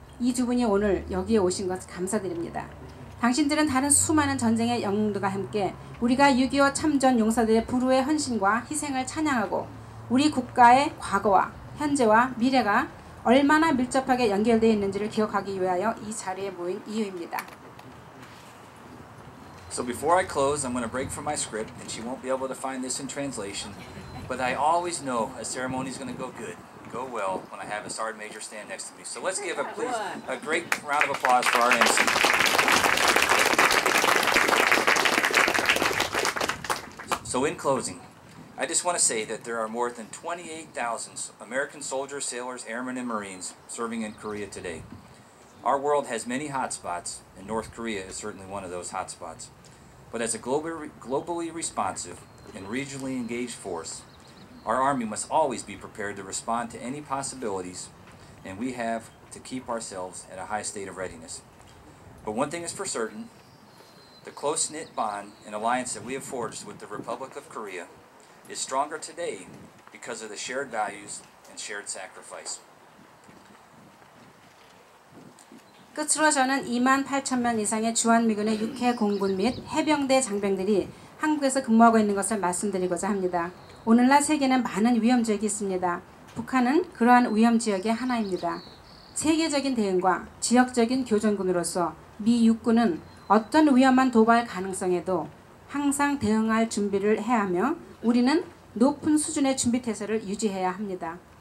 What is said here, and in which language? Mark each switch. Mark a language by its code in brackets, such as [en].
[ko] 이 2분이 오늘 여기에 오신 것 감사드립니다. 당신들은 다른 수많은 전쟁의 영웅들과 함께 우리가 6.25 참전 용사들의 불후의 헌신과 희생을 찬양하고 우리 국가의 과거와 현재와 미래가 얼마나 밀접하게 연결되어 있는지를 기억하기 위하여 이 자리에 모인 이유입니다. [en] So before I close, I'm going to break from my script, and she won't be able to find this in translation. But I always know a ceremony is going to go good, go well, when I have a sergeant major stand next to me. So let's give a great round of applause for our MC. So in closing, I just want to say that there are more than 28,000 American soldiers, sailors, airmen, and Marines serving in Korea today. Our world has many hotspots, and North Korea is certainly one of those hotspots. But as a globally responsive and regionally engaged force, our Army must always be prepared to respond to any possibilities, and we have to keep ourselves at a high state of readiness. But one thing is for certain, the close-knit bond and alliance that we have forged with the Republic of Korea is stronger today because of the shared values and shared sacrifice. [ko] 끝으로 저는 2만 8천 명 이상의 주한미군의 육해 공군 및 해병대 장병들이 한국에서 근무하고 있는 것을 말씀드리고자 합니다. 오늘날 세계는 많은 위험 지역이 있습니다. 북한은 그러한 위험 지역의 하나입니다. 세계적인 대응과 지역적인 교전군으로서 미 육군은 어떤 위험한 도발 가능성에도 항상 대응할 준비를 해야 하며 우리는 높은 수준의 준비태세를 유지해야 합니다.